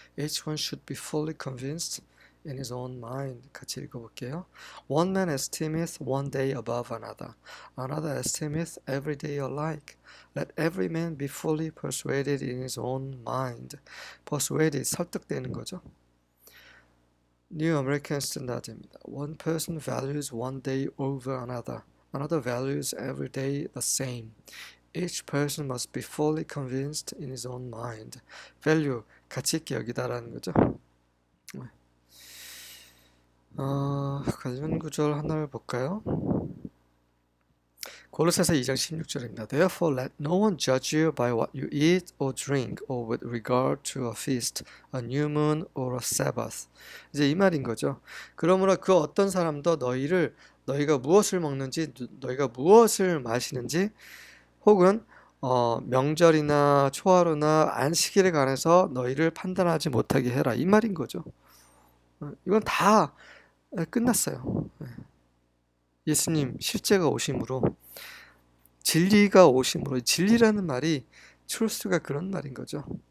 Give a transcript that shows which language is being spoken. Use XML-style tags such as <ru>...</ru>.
<en>Each one should be fully convinced in his own mind.</en> <ko>같이 읽어볼게요.</ko> <en>One man esteemeth one day above another. Another esteemeth every day alike. Let every man be fully persuaded in his own mind.</en> <ko>Persuaded, 설득되는 거죠.</ko> <en>New American Standard입니다. One person values one day over another. Another values every day the same. Each person must be fully convinced in his own mind. Value,</en> <ko>가치 있게 여기다라는 거죠. 관련 구절 하나를 볼까요? 골로새서 2장 16절입니다.</ko> <en>Therefore let no one judge you by what you eat or drink or with regard to a feast, a new moon or a Sabbath.</en> <ko>이제 이 말인 거죠. 그러므로 그 어떤 사람도 너희가 무엇을 먹는지, 너희가 무엇을 마시는지, 혹은 명절이나 초하루나 안식일에 관해서 너희를 판단하지 못하게 해라. 이 말인 거죠. 이건 다 끝났어요. 예수님 실제가 오심으로, 진리가 오심으로, 진리라는 말이 truth가 그런 말인 거죠.</ko>